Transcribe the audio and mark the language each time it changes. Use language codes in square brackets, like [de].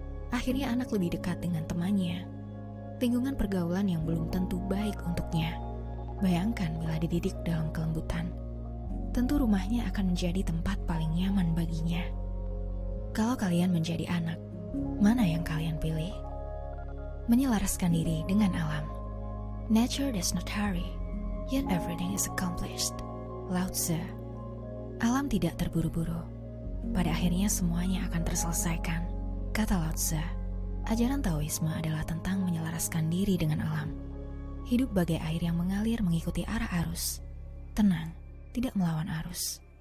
[id] Akhirnya anak lebih dekat dengan temannya. Lingkungan pergaulan yang belum tentu baik untuknya. Bayangkan bila dididik dalam kelembutan. Tentu rumahnya akan menjadi tempat paling nyaman baginya. Kalau kalian menjadi anak, mana yang kalian pilih? Menyelaraskan diri dengan alam. [en] Nature does not hurry, yet everything is accomplished. Lao Tzu. [id] Alam tidak terburu-buru. Pada akhirnya semuanya akan terselesaikan. Kata Lao Tzu, ajaran Taoisme adalah tentang menyelaraskan diri dengan alam. Hidup bagai air yang mengalir mengikuti arah arus. Tenang, tidak melawan arus.